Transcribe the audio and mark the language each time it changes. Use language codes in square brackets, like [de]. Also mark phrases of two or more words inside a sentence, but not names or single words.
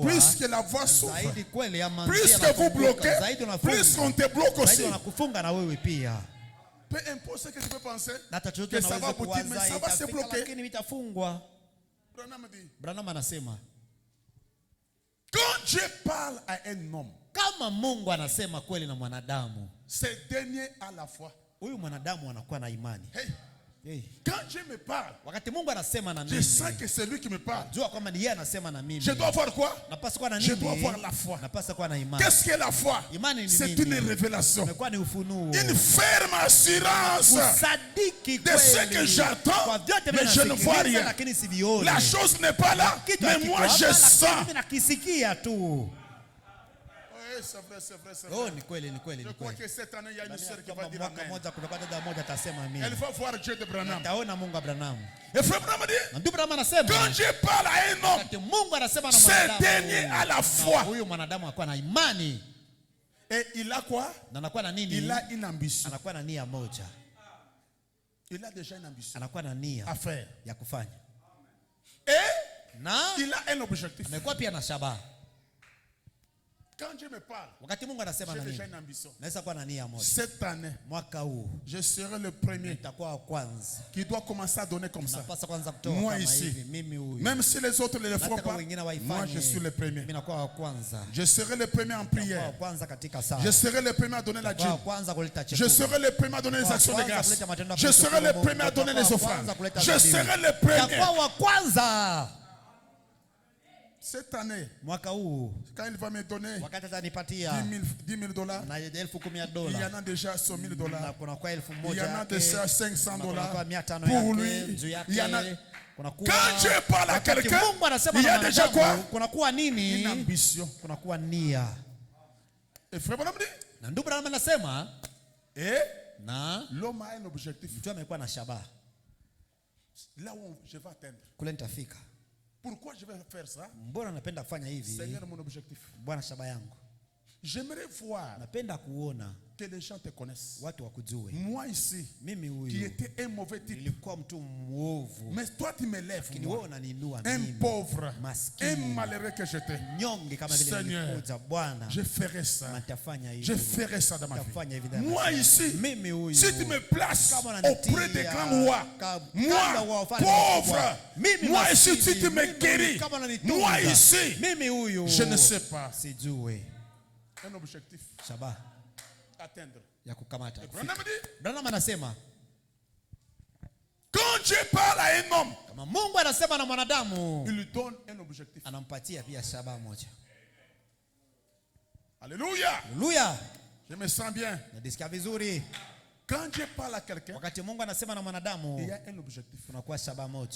[fr] plus que la voix souffre, [sw] zaidi kweli ama [fr] plus [sw] njia [fr] que vous [sw] inafunguka, [fr] bloquez, [sw] zaidi [fr] plus qu'on [sw] unafunga, [fr] te bloque aussi. [sw] zaidi wanakufunga na wewe pia. [fr] Peu importe ce que tu peux penser, [sw] Na hata chochote [fr] que ça va [sw] unaweza [fr] aboutir, mais [sw] kuwaza [fr] ça va se [sw] itafika, [fr] bloquer. [sw] lakini vitafungwa. [fr] Branham dit, [sw] Branham anasema [fr] quand Dieu parle à un homme, [sw] kama Mungu anasema kweli na mwanadamu, [fr] ce dernier a la foi. [sw] huyu mwanadamu anakuwa na imani. Hey, Hey. [fr] quand Dieu me parle, [sw] Wakati Mungu anasema na [fr] je [sw] mimi, [fr] sens que c'est lui qui me parle. [sw] jua kwamba ni yeye anasema na mimi. [fr] Je dois avoir quoi? [sw] Napaswa kuwa na [fr] Je [sw] nini? [fr] dois avoir la foi. [sw] Napaswa kuwa na imani. [fr] Qu'est-ce que la foi? [sw] Imani ni [fr] C'est [sw] nini? [fr] une révélation. [sw] Imekuwa ni ufunuo. [fr] Une ferme assurance [sw] Kusadiki [fr] de ce que [sw] kweli. [fr] j'attends, [sw] Kwa vyote [fr] mais je ne vois [sw] nasikiliza, [fr] rien. [sw] lakini sivioni. [fr] La chose n'est pas là, [sw] Kitu [fr] mais [sw] hakiko [fr] moi [sw] hapa, [fr] je [sw] lakini [fr] sens. [sw] mimi nakisikia tu. [fr] Oui, c'est vrai, c'est vrai, c'est Oh, vrai. [sw] ni kweli, ni kweli, [fr] Je [sw] ni [fr] crois [sw] kweli. [fr] que cette année, il y a une [sw] Ndani ya [fr] sœur qui va [sw] kwamba [fr] dire [sw] mwaka [fr] Amen. [sw] moja kutakuwa dada moja atasema amina. [fr] Elle va voir Dieu de Branham. [sw] Taona Mungu wa Branham. [fr] Et frère Branham dit, [sw] Na ndugu Branham anasema [fr] quand Dieu parle à un homme, [sw] wakati Mungu anasema na [fr] ce [sw] mwanadamu, [fr] dernier a la [sw] na [fr] foi. [sw] huyu mwanadamu anakuwa na imani [fr] Et il a quoi? [sw] na anakuwa na nini? [fr] Il a une ambition. [sw] Anakuwa na nia moja. [fr] il a déjà une ambition [sw] anakuwa na nia [fr] à faire. [sw] ya kufanya. [fr] Et [sw] Na [fr] il a un objectif. [sw] amekuwa pia na shabaha. [fr] Quand Dieu me parle, [sw] Wakati Mungu anasema na [fr] j'ai déjà [sw] nini? [fr] une ambition. [sw] Naweza kuwa na nia moja. [fr] Cette année, [sw] Mwaka huu [fr] je serai le premier [sw] nitakuwa wa kwanza. [fr] qui doit commencer à donner comme ça. [sw] Napasa kwanza kutoa [fr] Moi [sw] kama [fr] ici, [sw] hivi, mimi huyu. [fr] même si les autres ne le feront [sw] Nataka [fr] pas, [sw] wengine [fr] moi [sw] waifanye. [fr] je suis le premier. [sw] Mimi nakuwa wa kwanza. [fr] Je serai le premier en [sw] Nakuwa wa [fr] prière. [sw] kwanza katika sala. [fr] Je serai le premier à donner la [sw] Nakuwa wa [fr] dîme. [sw] kwanza kuleta [fr] Je [sw] chakula. [fr] serai le premier à donner les actions de grâce. Je serai le premier à donner les offrandes. Je serai le premier. [sw] Nakuwa wa kwanza. [fr] Cette année, [sw] Mwaka huu [fr] quand il va me donner [sw] wakati atanipatia [fr] $10,000, [sw] na $10,000 [fr] il y en a déjà $100,000. [sw] na kuna kwa 1,000 [fr] Il y en a [sw] yake, [fr] déjà [sw] na [fr] $500 [sw] kuna kwa 500 [fr] pour [sw] yake, [fr] lui. [sw] juu yake, [fr] Il y en a. [sw] kuna kuwa- [fr] Quand Dieu parle à [sw] wakati [fr] quelqu'un, [sw] Mungu anasema [fr] il y a [sw] na [fr] déjà [sw] mwanadamu, [fr] quoi? [sw] kuna kuwa nini? [fr] Une ambition. [sw] Kuna kuwa nia. [fr] Et frère Branham dit, [sw] Na ndugu Branham anasema [fr] et [sw] na [fr] l'homme a un objectif. [sw] mtu amekuwa na shabaha, [fr] Là où je vais atteindre. [sw] kule nitafika. [fr] Pourquoi je vais faire ça? [sw] Mbona napenda kufanya hivi? [fr] Seigneur, mon objectif. [sw] Bwana, shabaha yangu, [fr] J'aimerais voir [sw] napenda kuona [fr] que les gens te connaissent. [sw] watu wakujue. [fr] Moi ici, [sw] Mimi [fr] qui [sw] huyu [fr] était un mauvais type. [sw] nilikuwa mtu mwovu, [fr] Mais toi, tu m'élèves. [sw] lakini wewe [fr] Moi. [sw] unaniinua [fr] Un [sw] mimi, [fr] pauvre, [sw] maskini, [fr] un malheureux que j'étais. [sw] nyonge kama vile [fr] Seigneur, [sw] nilikuja. Bwana, [fr] je ferai ça. [sw] natafanya [fr] Je [sw] hivi. [fr] ferai ça dans ma [sw] Tafanya hivi [fr] vie. [sw] ndani ya [fr] Moi [sw] maisha [fr] ici, [sw] mimi huyu, [fr] si tu me places [sw] kama unanitia [fr] auprès des grands rois, [sw] kabla [fr] moi, [sw] wa wafalme [fr] pauvre, [sw] wakubwa, mimi [fr] moi ici, [sw] maskini, [fr] si tu me [sw] mimi [fr] guéris, [sw] kama unanitunza, [fr] moi ici, [sw] mimi huyu, [fr] je ne sais pas. [sw] sijui. [fr] Un objectif, [sw] Shabaha [fr] atteindre. [sw] ya kukamata. [fr] Branham dit, [sw] Branham anasema [fr] quand Dieu parle à un homme, [sw] kama Mungu anasema na mwanadamu, [fr] il lui donne un objectif. [sw] anampatia pia shabaha moja. [fr] Alléluia. [sw] Haleluya, [fr] Je me sens bien. [sw] najisikia vizuri. [fr] Quand Dieu parle à quelqu'un, [sw] Wakati Mungu anasema na mwanadamu, [fr] il y a un objectif. [sw] kunakuwa shabaha moja.